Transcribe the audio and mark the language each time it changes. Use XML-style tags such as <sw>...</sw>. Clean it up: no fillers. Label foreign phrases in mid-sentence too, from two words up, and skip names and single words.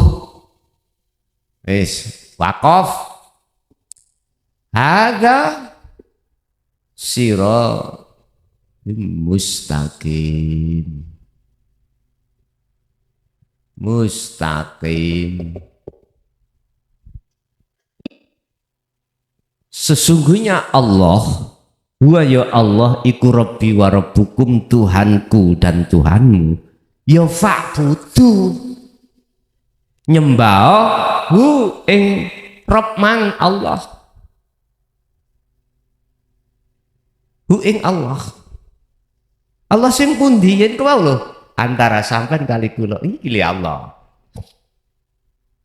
<jv>Wis waqaf.</jv> <ar>هذا صراط مستقيم.</ar> <id>Sesungguhnya Allah,</id> <ar>هو يا الله iku ربي وربكم,</ar> <id>Tuhanku dan Tuhanmu,</id> <ar>يا فاعبدو,</ar> <jv>nyembah hu ing Rabb mang Allah, hu ing Allah. Allah sing pundi yen kuwi lho, antara sampean kali kula iki Allah.</jv>